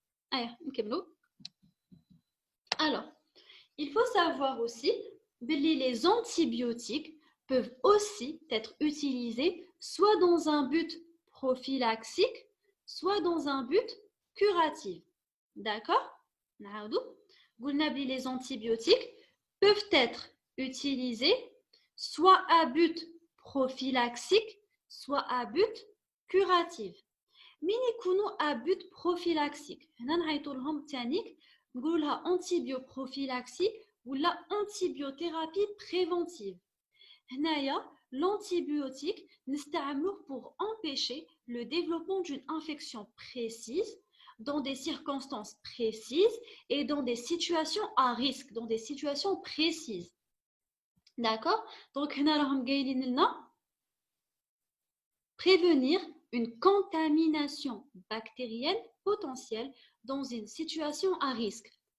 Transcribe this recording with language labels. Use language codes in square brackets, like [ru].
[fr] Allez, alors, il faut savoir aussi que les antibiotiques peuvent aussi être utilisés soit dans un but prophylaxique, soit dans un but curatif. D'accord? Les antibiotiques peuvent être utilisés soit à but prophylaxique, soit à but curatif. Mais [ar] يكونوا [fr] à but prophylaxique. [ar] هنا نعيطوا لهم تانيك نقولوا لها [fr] antibioprophylaxie ou la antibiothérapie préventive. [ar] هنايا [fr] l'antibiotique [ar] نستعملوه [fr] pour empêcher le développement d'une infection précise dans des circonstances précises et dans des situations à risque, dans des situations précises. D'accord? Donc, [ar] هنا راهم قايلين لنا [fr] prévenir une contamination bactérienne potentielle dans une situation à risque.